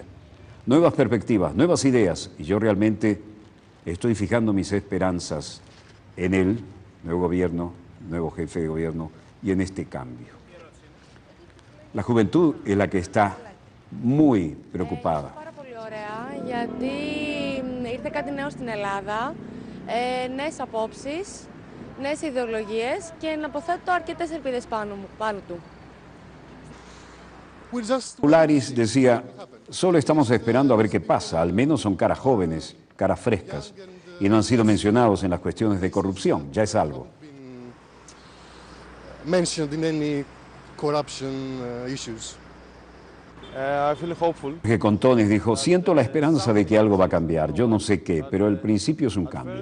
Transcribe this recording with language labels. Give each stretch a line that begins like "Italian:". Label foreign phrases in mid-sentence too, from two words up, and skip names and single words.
Spanish: Nuevas perspectivas, nuevas ideas, y yo realmente estoy fijando mis esperanzas en el nuevo gobierno, nuevo jefe de gobierno y en este cambio. La juventud es la que está muy preocupada.
Greek: Πάρα πολύ ωραία, γιατί ήρθε κάτι νέο στην Ελλάδα, νέες απόψεις, νέες ιδεολογίες και να αποθέτω αρκετές ελπίδες πάνω του.
Spanish: Polaris decía, solo estamos esperando a ver qué pasa, al menos son caras jóvenes, caras frescas, y no han sido mencionados en las cuestiones de corrupción, ya es algo. Que Contones dijo, siento la esperanza de que algo va a cambiar, yo no sé qué, pero el principio es un cambio.